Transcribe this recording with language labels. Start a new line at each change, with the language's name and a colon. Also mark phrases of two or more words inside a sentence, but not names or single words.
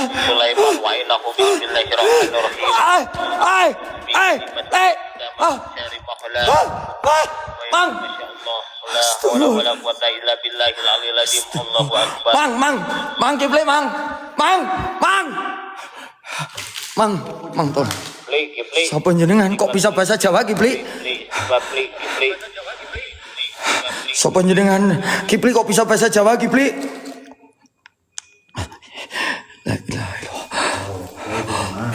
Arabic: سليمان وإنه بسم الله الرحمن الرحيم.
Javanese: Mang, mang, keple mang, mang, tolong. Sapa jenengan kok bisa bahasa Jawa Kipli? Sapa jenengan Kipli kok bisa bahasa Jawa Kipli?
Arabic: لا إله إلا الله.